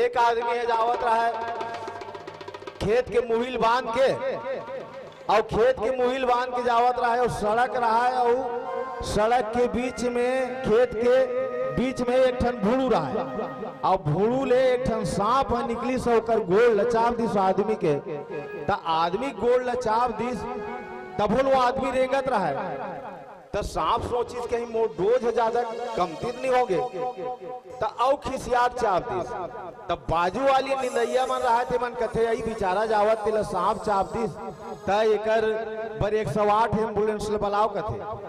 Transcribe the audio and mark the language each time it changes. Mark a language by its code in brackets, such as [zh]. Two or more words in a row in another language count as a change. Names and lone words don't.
[hne] एक आदमी है जावत रहा है खेत के मुहिल बांध के, और खेत के मुहिल बांध के जावत रहा है और सड़क रहा है, और सड़क के बीच में खेत के बीच में एक ठन भूड़ू रहा है, और भूड़ू ले एक ठन सांप निकली से होकर गोल लचाव दिस आदमी के, त आदमी गोल लचाव दिस तब वो आदमी रेंगत रहा है। तो सांप सोचिस कहीं मोर डोज ज्यादा कमती नहीं होगे, तो औ खिसियात चाप दिस। तब बाजू वाली निंदैया मन रहा थे मन कथे आई बेचारा जावत तिला सांप चाप दिस, त एकर बर 108 एम्बुलेंस ले बुलाओ कथे।